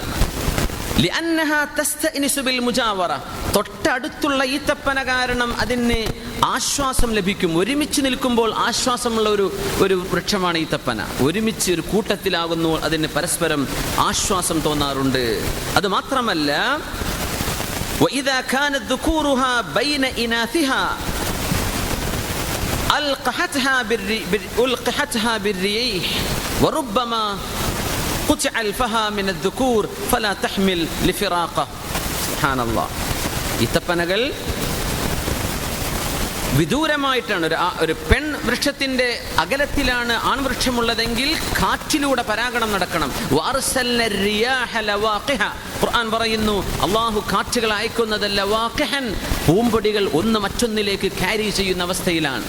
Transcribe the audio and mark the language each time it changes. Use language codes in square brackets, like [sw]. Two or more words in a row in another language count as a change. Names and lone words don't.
[ml] തൊട്ടടുത്തുള്ള ഈത്തപ്പന കാരണം അതിന് ആശ്വാസം ലഭിക്കും. ഒരുമിച്ച് നിൽക്കുമ്പോൾ ആശ്വാസമുള്ള ഒരു വൃക്ഷമാണ് ഈത്തപ്പന. ഒരുമിച്ച് ഒരു കൂട്ടത്തിലാകുന്നു, അതിന് പരസ്പരം ആശ്വാസം തോന്നാറുണ്ട്. അത് മാത്രമല്ല, [ar] وإذا كانت ذكورها بين إناثها ألقحتها بالريح وربما قطع الفها من الذكور فلا تحمل لفراقه. سبحان الله. [ml] ഈത്തപ്പനകൾ വിദൂരമായിട്ടാണ്. ഒരു പെൺ വൃക്ഷത്തിന്റെ അകലത്തിലാണ് ആൺവൃക്ഷമുള്ളതെങ്കിൽ കാറ്റിലൂടെ പരാഗണം നടക്കണം. ഖുർആൻ പറയുന്നു, അള്ളാഹു കാറ്റുകൾ അയക്കുന്നത് ലവാഖിഹൻ, പൂമ്പൊടികൾ ഒന്ന് മറ്റൊന്നിലേക്ക് ക്യാരി ചെയ്യുന്ന അവസ്ഥയിലാണ്.